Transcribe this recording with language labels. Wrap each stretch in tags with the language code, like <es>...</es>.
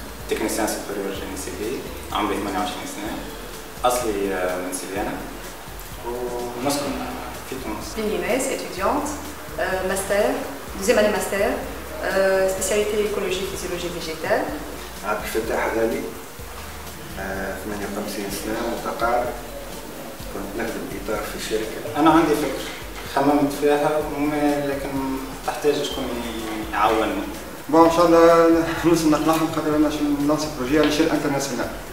<fr>تكنيسيان سوبريور جيني سيفيل</fr> <ar>عمري 28 سنة, أصلي من سيفيانا ونسكن في تونس.</ar> <fr>Inès, étudiante, master, deuxième année master, spécialité écologie, physiologie végétale.</fr> <ar>عبد الفتاح غالي 58 سنة متقاعد, كنت نخدم إطار في شركة. أنا عندي فكرة خممت فيها لكن تحتاج شكون يعاونني. بون ان شاء الله نوصل نقنعهم خاطر انا</ar> <fr>نلانسي بروجي</fr> <ar>على شيء انترناسيونال.</ar>